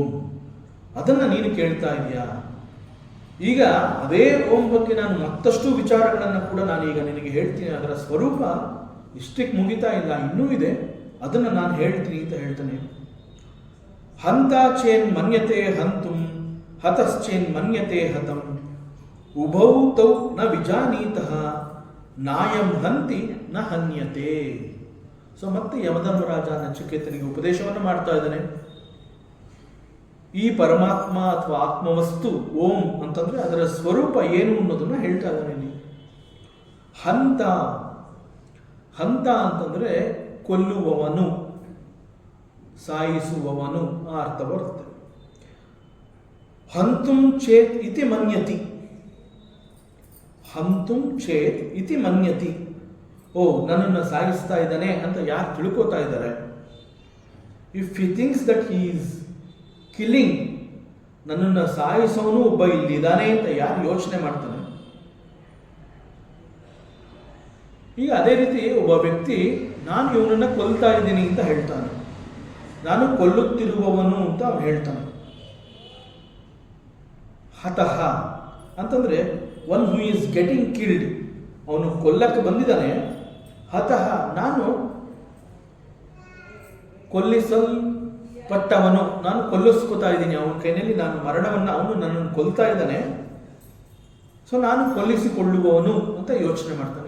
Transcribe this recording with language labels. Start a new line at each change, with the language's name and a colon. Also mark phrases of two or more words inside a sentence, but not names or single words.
Kannada: ಅದನ್ನು ನೀನು ಕೇಳ್ತಾ ಇದೆಯಾ? ಈಗ ಅದೇ ಓಂ ಬಗ್ಗೆ ನಾನು ಮತ್ತಷ್ಟು ವಿಚಾರಗಳನ್ನು ಕೂಡ ನಾನೀಗ ನಿನಗೆ ಹೇಳ್ತೀನಿ. ಅದರ ಸ್ವರೂಪ ಇಷ್ಟಕ್ಕೆ ಮುಗಿತಾ ಇಲ್ಲ, ಇನ್ನೂ ಇದೆ, ಅದನ್ನು ನಾನು ಹೇಳ್ತೀನಿ ಅಂತ ಹೇಳ್ತಾನೆ.
Sanskrit: ಹಂತ ಚೇನ್ ಮನ್ಯತೆ ಹಂತುಂ, ಹತಶ್ಚೇನ್ ಮನ್ಯತೆ ಹತಂ, ಉಭೌ ತೌ ನ ವಿಜಾನೀತಃ, ನಾಯಂ ಹಂತಿ ನ ಹನ್ಯತೆ.
Kannada: ಸೊ ಮತ್ತೆ ಯಮಧರ್ಮರಾಜ ನಚಿಕೇತನಿಗೆ ಉಪದೇಶವನ್ನು ಮಾಡ್ತಾ ಇದ್ದಾನೆ. ಈ ಪರಮಾತ್ಮ ಅಥವಾ ಆತ್ಮವಸ್ತು ಓಂ ಅಂತಂದ್ರೆ ಅದರ ಸ್ವರೂಪ ಏನು ಅನ್ನೋದನ್ನ ಹೇಳ್ತಾ ಇದ್ದಾನೆ ಇಲ್ಲಿ. ಹಂತ, ಹಂತ ಅಂತಂದ್ರೆ ಕೊಲ್ಲುವವನು, ಸಾಯಿಸುವವನು ಆ ಅರ್ಥ ಬರುತ್ತೆ.
Sanskrit: ಹಂತುಂ ಚೇತ್ ಇತಿ ಮನ್ಯತಿ, ಹಂತುಂ ಚೇತ್ ಇತಿ ಮನ್ಯತಿ.
Kannada: ಓ, ನನ್ನನ್ನು ಸಾಯಿಸ್ತಾ ಇದ್ದಾನೆ ಅಂತ ಯಾರು ತಿಳ್ಕೋತಾ ಇದ್ದಾರೆ?
English: If he thinks that he is killing,
Kannada: ನನ್ನನ್ನು ಸಾಯಿಸೋನು ಒಬ್ಬ ಇಲ್ಲಿದ್ದಾನೆ ಅಂತ ಯಾರು ಯೋಚನೆ ಮಾಡ್ತಾನೆ? ಈಗ ಅದೇ ರೀತಿ ಒಬ್ಬ ವ್ಯಕ್ತಿ ನಾನು ಇವನನ್ನು ಕೊಲ್ತಾ ಇದ್ದೀನಿ ಅಂತ ಹೇಳ್ತಾನೆ, ನಾನು ಕೊಲ್ಲುತ್ತಿರುವವನು ಅಂತ ಅವನು ಹೇಳ್ತಾನೆ. ಹತಃ ಅಂತಂದ್ರೆ
English: one who is getting killed,
Kannada: ಅವನು ಕೊಲ್ಲಕ್ಕೆ ಬಂದಿದ್ದಾನೆ. ಹತಃ, ನಾನು ಕೊಲ್ಲಿಸಲ್ಪಟ್ಟವನು, ನಾನು ಕೊಲ್ಲಿಸ್ಕೊತಾ ಇದ್ದೀನಿ ಅವನ ಕೈನಲ್ಲಿ, ನಾನು ಮರಣವನ್ನು, ಅವನು ನನ್ನನ್ನು ಕೊಲ್ತಾ ಇದ್ದಾನೆ, ಸೊ ನಾನು ಕೊಲ್ಲಿಸಿಕೊಳ್ಳುವವನು ಅಂತ ಯೋಚನೆ ಮಾಡ್ತಾನೆ.